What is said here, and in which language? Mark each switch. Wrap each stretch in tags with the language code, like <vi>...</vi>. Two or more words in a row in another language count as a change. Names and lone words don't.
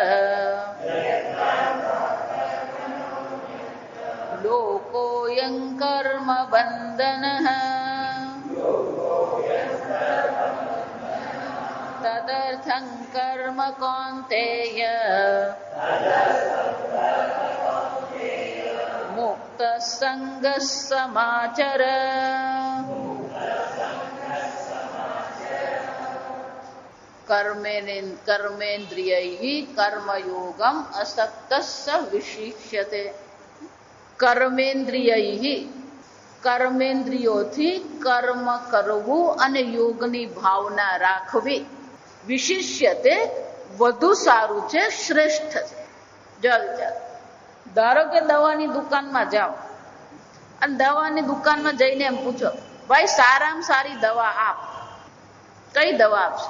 <sa>लोकोऽयं कर्म बन्धनः तदर्थं कर्म कौन्तेय मुक्तः सङ्गः समाचर। कर्मेन्द्रियैः कर्मयोगम असक्तस्य विशिष्यते।</sa> <gu>કર્મેન્દ્રિયૈઃ કર્મેન્દ્રિયોથી કર્મ કરવું અને યોગની ભાવના રાખવી વિશિષ્યતે વધુ સારું છે, શ્રેષ્ઠ છે. જો વિચાર, ધારો કે દવાની દુકાનમાં જાઓ અને દવાની દુકાનમાં જઈને એમ પૂછો, ભાઈ સારામાં સારી દવા આપ, કઈ દવા આપશે?</gu>